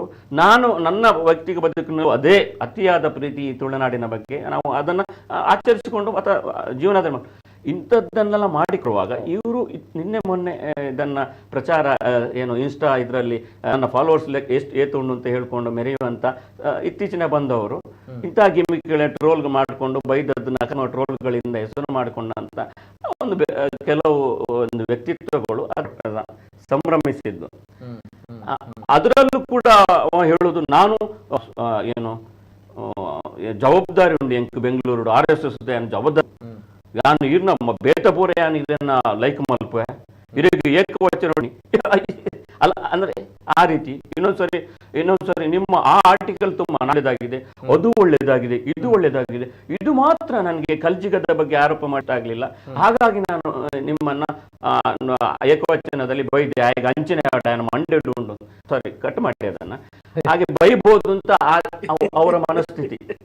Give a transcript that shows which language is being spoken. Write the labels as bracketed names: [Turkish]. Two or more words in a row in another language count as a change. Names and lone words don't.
[Kannada] ನಾನು ನನ್ನ ವ್ಯಕ್ತಿಗತ ಬದುಕಿನ ಅದೇ ಅತಿಯಾದ ಪ್ರೀತಿ ತುಳುನಾಡಿನ ಬಗ್ಗೆ ನಾವು ಅದನ್ನು ಆಚರಿಸಿಕೊಂಡು ಅಥವಾ ಜೀವನದ ಇಂಥದ್ದನ್ನೆಲ್ಲ ಮಾಡಿಕೊಡುವಾಗ ಇವರು ನಿನ್ನೆ ಮೊನ್ನೆ ಇದನ್ನ ಪ್ರಚಾರ ಏನು ಇನ್ಸ್ಟಾ ಇದರಲ್ಲಿ ನನ್ನ ಫಾಲೋವರ್ಸ್ ಎಷ್ಟು ಏತುಂಡು ಅಂತ ಹೇಳ್ಕೊಂಡು ಮೆರೆಯುವಂತ ಇತ್ತೀಚಿನ ಬಂದವರು ಇಂಥ ಗಿಮಿಕ್ಗಳ ಟ್ರೋಲ್ ಮಾಡಿಕೊಂಡು ಬೈದದ್ದನ್ನ ಟ್ರೋಲ್ಗಳಿಂದ ಹೆಸರು ಮಾಡಿಕೊಂಡಂತ ಒಂದು ಕೆಲವು ಒಂದು ವ್ಯಕ್ತಿತ್ವಗಳು ಸಂಭ್ರಮಿಸಿದ್ದು. ಅದರಲ್ಲೂ ಕೂಡ ಹೇಳುದು ನಾನು ಏನು ಜವಾಬ್ದಾರಿ [Tulu] ಉಂಡು ಎಂಕ್ ಬೆಂಗಳೂರು RSS ಜವಾಬ್ದಾರಿ ಯಾನು ಇರ್ ನಮ್ಮ ಬೇಟಪೂರ ಯಾನು ಇದನ್ನ ಲೈಕ್ ಮಲ್ಪ ಇರಿಗೆ [Kannada] ಏಕವಚನ ಅಲ್ಲ ಅಂದ್ರೆ ಆ ರೀತಿ ಇನ್ನೊಂದ್ಸರಿ ನಿಮ್ಮ ಆ ಆರ್ಟಿಕಲ್ ತುಂಬಾ ಒಳ್ಳೆದಾಗಿದೆ, ಅದು ಒಳ್ಳೇದಾಗಿದೆ, ಇದು ಒಳ್ಳೇದಾಗಿದೆ, ಇದು ಮಾತ್ರ ನನಗೆ ಕಲ್ಜಿಗದ ಬಗ್ಗೆ ಆರೋಪ ಮಾಡ್ತಾಗ್ಲಿಲ್ಲ, ಹಾಗಾಗಿ ನಾನು ನಿಮ್ಮನ್ನ ಏಕವಚನದಲ್ಲಿ ಬೈದೆ, ಹಾಗೆ [Tulu] ಅಂಚನೆ ಮಂಡೆ ಉಂಡು [English] sorry cut [Kannada] ಮಾಡಿ ಅದನ್ನ ಹಾಗೆ ಬೈಬಹುದು ಅಂತ ಅವರ ಮನಸ್ಥಿತಿ.